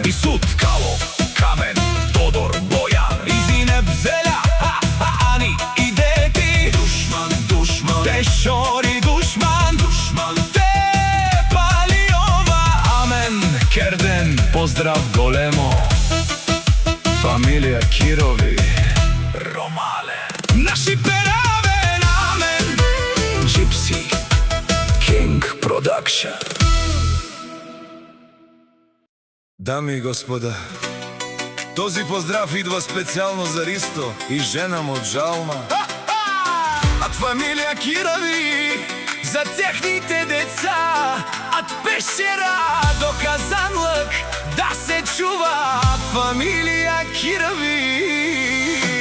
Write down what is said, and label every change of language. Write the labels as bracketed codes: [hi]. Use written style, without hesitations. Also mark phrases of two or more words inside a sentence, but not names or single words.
[rom] Исуд, Кало, Камен, Тодор, Бојан, Изине, Бзеля, Ани и дети, Душман, Душман, Тешори, Душман, Душман, те Палиова, Амен, Керден, поздрав големо, фамилија Кирови, Ромален. Наши пераве намен, Джипси, Кинг Продакшн. [bg] Дами и господа, този поздрав идва специјално за Ристо и жена му од Жалма, От фамилија Кирови за техните деца, от Пештера до Казанлък, да се чува фамилија Кирови.